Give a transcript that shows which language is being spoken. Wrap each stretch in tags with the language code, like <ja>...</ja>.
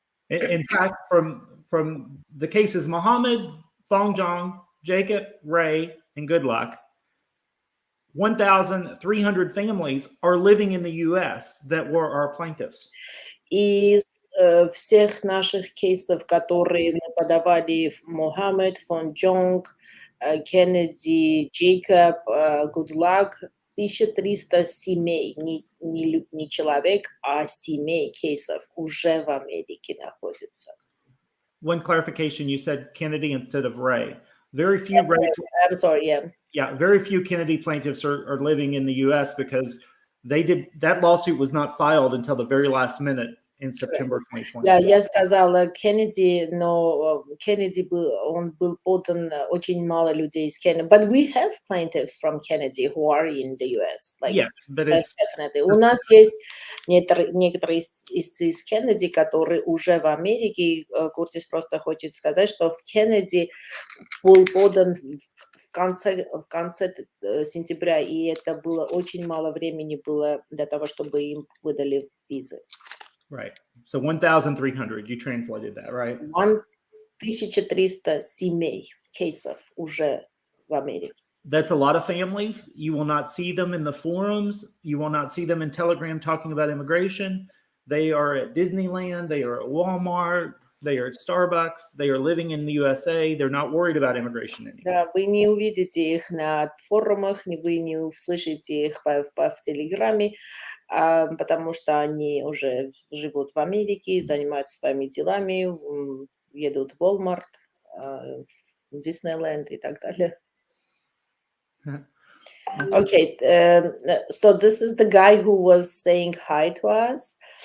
<en>In fact, from the cases Mohammed, Fong-Jong, Jacob, Ray, and Good Luck, 1,300 families are living in the U.S. that were our plaintiffs.</en> <ru>Из всех наших кейсов, которые мы подавали, Mohammed, Fong-Jong, Kennedy, Jacob, Good Luck, 1300 семей, не человек, а семей кейсов уже в Америке находятся.</ru> <en>One clarification, you said Kennedy instead of Ray. Very few Ray. I'm sorry, yeah. Yeah, very few Kennedy plaintiffs are living in the U.S. because that lawsuit was not filed until the very last minute in September 2020.</en> <ru>Да, я сказала Кеннеди, но Кеннеди он был подан очень мало людей из Кеннеди.</ru> <en>But we have plaintiffs from Kennedy who are in the US. Like, yes, but it's definitely.</en> <ru>У нас есть некоторые истцы из Кеннеди, которые уже в Америке. Куртис просто хочет сказать, что в Кеннеди был подан в конце сентября, и это было очень мало времени было для того, чтобы им выдали визы.</ru> <en>Right. So 1,300, you translated that, right?</en> <ru>1300 семей, кейсов уже в Америке.</ru> <en>That's a lot of families. You will not see them in the forums. You will not see them in Telegram talking about immigration. They are at Disneyland. They are at Walmart. They are at Starbucks. They are living in the USA. They're not worried about immigration anymore.</en> <ru>Да, вы не увидите их на форумах, вы не услышите их в Телеграме, потому что они уже живут в Америке, занимаются своими делами, едут в Walmart, в Disneyland и так далее.</ru> <en>Okay, so this is the guy who was saying hi to us.</en>